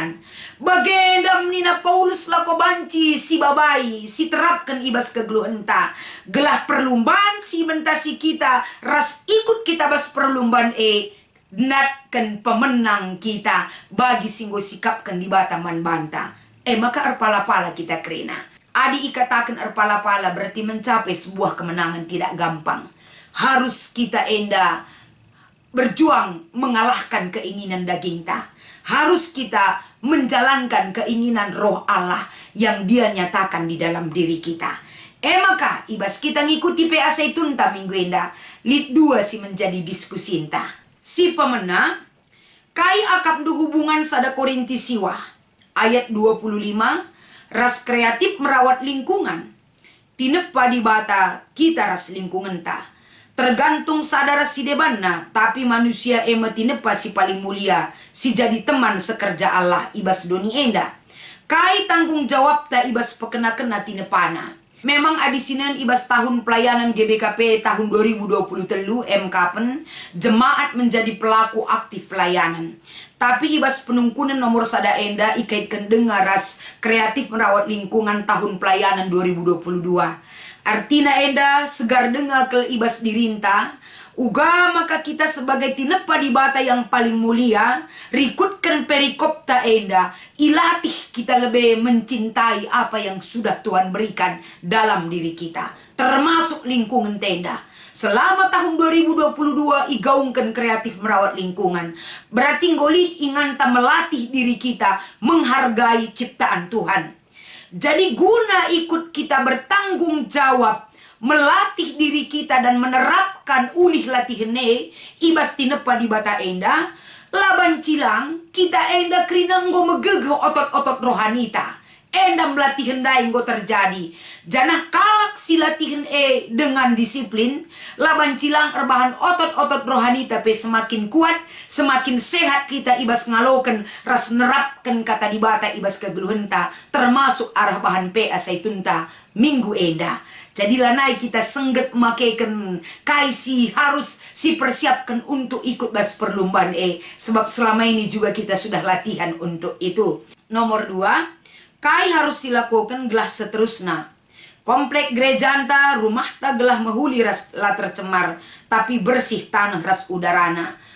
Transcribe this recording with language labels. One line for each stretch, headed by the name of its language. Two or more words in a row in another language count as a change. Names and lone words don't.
Batak Karo: Bagendam nina Paulus lako banci si babai, si terapkan ibas kegeluhan ta. Gelah perlumbaan si mentasi kita, ras ikut kita bas perlumbaan natkan pemenang kita bagi singgo sikapkan di bataman banta. Maka erpala-pala kita krina. Adi ikatakan erpala-pala
Indonesian: berarti mencapai sebuah kemenangan tidak gampang. Harus kita enda berjuang mengalahkan keinginan daging ta. Harus kita menjalankan keinginan roh Allah yang dia nyatakan di dalam diri kita.
Batak Karo: Maka ibas kita ngikuti PA Zaitun ta minggu enda. Lit 2 si
Indonesian: menjadi diskusi
Batak Karo: entah. Si pemena kai akap du hubungan sada Korinti siwa.
Indonesian: Ayat 25. Ras kreatif merawat lingkungan.
Batak Karo: Tinepa di bata kita ras lingkungan ta. Tergantung sadara si debanna. Tapi manusia tinepa si paling mulia.
Indonesian: Si jadi teman sekerja Allah
Batak Karo: ibas doni enda. Kai
Indonesian: tanggung jawab
Batak Karo: ta ibas pekena-kena tinepana.
Indonesian: Memang adisinan ibas tahun pelayanan GBKP tahun 2023 Kapen jemaat menjadi pelaku aktif pelayanan.
Batak Karo: Tapi ibas penungkunan nomor sada enda
Indonesian: ikaitkan dengan ras kreatif merawat lingkungan tahun pelayanan 2022.
Batak Karo: Artina enda segar dengar ke ibas dirinta. Uga maka kita
Indonesian: sebagai tinepa di bata yang paling mulia,
Batak Karo: rikutkan perikopta enda, ilatih kita
Indonesian: lebih mencintai apa yang sudah Tuhan berikan dalam diri kita, termasuk lingkungan tenda. Selama tahun 2022 igaungkan kreatif merawat lingkungan. Berarti ngolit inganta melatih diri kita menghargai ciptaan Tuhan. Jadi guna ikut kita bertanggung jawab melatih diri kita dan menerapkan
Batak Karo: ulih latihne ibas tinepa di bata enda laban cilang kita enda krina nggo megege otot-otot rohanita enda
Indonesian: melatih hendai nggo terjadi
Batak Karo: janah kalak si latihan dengan disiplin laban cilang erbahan otot-otot rohanita pe
Indonesian: semakin kuat semakin sehat kita
Batak Karo: ibas ngaloken ras nerapkan kata di bata ibas kegeluhenta termasuk arah bahan PA Zaitun ta minggu enda. Jadilah naik kita sengget makaikan kaisi
Indonesian: harus si persiapkan untuk ikut bas perlombaan sebab selama ini juga kita sudah latihan untuk itu. Nomor 2,
Batak Karo: kai harus
Indonesian: dilakukan gelah seterusnya.
Batak Karo: Komplek gereja anta rumah ta gelah mahuli ras la tercemar
Indonesian: tapi bersih tanah
Batak Karo: ras udarana.